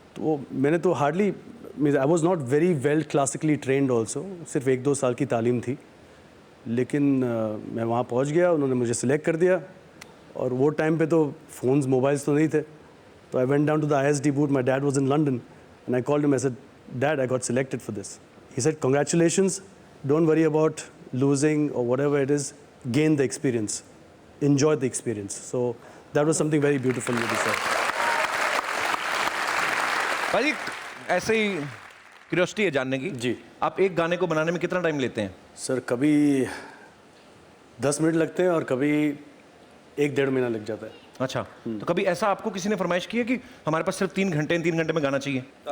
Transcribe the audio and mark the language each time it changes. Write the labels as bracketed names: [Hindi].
[Hindi] तो वो मैंने तो hardly, [English] I was not very well classically trained also, [Hindi] सिर्फ 1-2 साल की तालीम थी, लेकिन मैं वहाँ पहुँच गया, उन्होंने मुझे सिलेक्ट कर दिया। और वो टाइम पे तो फ़ोन्स मोबाइल्स तो नहीं थे, [English] तो I went down to the ISD booth, my dad was in London and I called him, I said dad I got selected for this. He said congratulations, don't worry about losing or whatever it is, gain the experience, enjoy the experience. So that was something very beautiful with this sir. [Hindi] भाई, ऐसे ही curiosity है जानने की जी। आप एक गाने को बनाने में कितना टाइम लेते हैं? सर कभी 10 मिनट लगते हैं और कभी 1-1.5 महीना लग जाता है। अच्छा, तो कभी ऐसा आपको किसी ने फरमाइश की है कि हमारे पास सिर्फ 3 घंटे में गाना चाहिए?